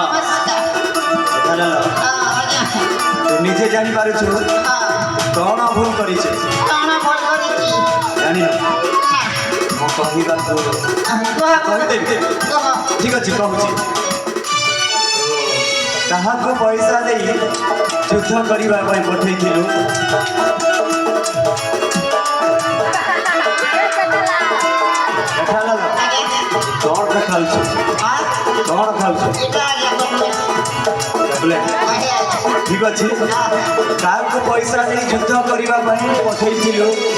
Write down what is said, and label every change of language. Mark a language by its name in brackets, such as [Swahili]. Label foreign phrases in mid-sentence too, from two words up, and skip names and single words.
[Hindi] नमस्कार ଜଠାଲାଲ आजा [Odia] ତୁ ନିଜେ ଜାଣିପାରୁଛୁ କ'ଣ ଭୁଲ କରିଛେ [Hindi] काना बोल रही [Odia] ଜାଣିନ [Hindi] ना [Odia] ମୁଁ କହିବାକୁ କହିଦେବି ଠିକ ଅଛି କହୁଛି କାହାକୁ ପଇସା ଦେଇ ଯୁଦ୍ଧ କରିବା ପାଇଁ ପଠେଇଥିଲୁ ଜଠାଲାଲ କ'ଣ ଖାଉଛୁ କ'ଣ ଖାଉଛୁ ଚକୋଲେଟ୍ ଠିକ ଅଛି କାହାକୁ ପଇସା ଦେଇ ଯୁଦ୍ଧ କରିବା ପାଇଁ ପଠେଇଥିଲୁ